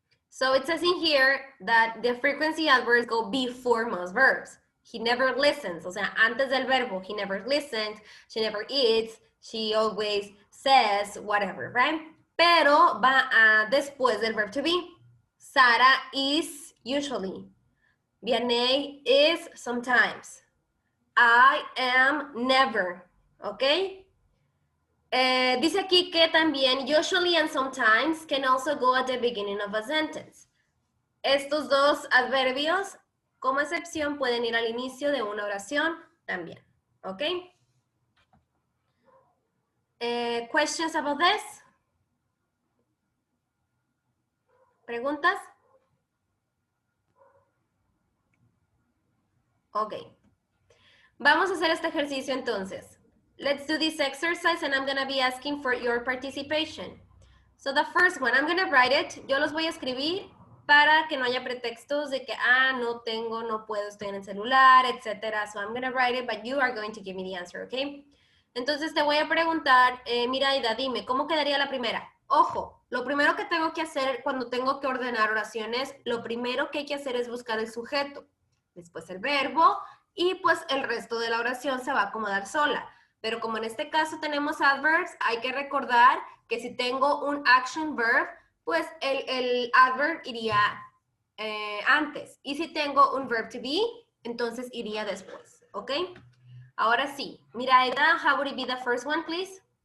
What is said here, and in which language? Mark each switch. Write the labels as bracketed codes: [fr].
[en] So it says in here that the frequency adverbs go before most verbs. He never listens, [es] o sea, antes del verbo, [en] he never listened, she never eats, she always says, whatever, right? [es] Pero va después del verb to be. [en] Sara is usually. Vianney is sometimes. I am never, okay? [es] Dice aquí que también [en] usually and sometimes can also go at the beginning of a sentence. [es] Estos dos adverbios, como excepción, pueden ir al inicio de una oración también. ¿Ok? [en] Questions about this? [es] ¿Preguntas? Ok. Vamos a hacer este ejercicio entonces. [en] Let's do this exercise and I'm going to be asking for your participation. So the first one, I'm going to write it. [es] Yo los voy a escribir para que no haya pretextos de que, no tengo, no puedo, estoy en el celular, etc. [en] So I'm going to write it, but you are going to give me the answer, ¿ok? [es] Entonces te voy a preguntar, Miraida, dime, ¿cómo quedaría la primera? Ojo, lo primero que tengo que hacer cuando tengo que ordenar oraciones, lo primero que hay que hacer es buscar el sujeto, después el verbo, y pues el resto de la oración se va a acomodar sola. Pero como en este caso tenemos adverbs, hay que recordar que si tengo un action verb, pues el adverb iría antes. Y si tengo un verb to be, entonces iría después, ¿ok? Ahora sí. [en] Miraida, how would it be the first one, please?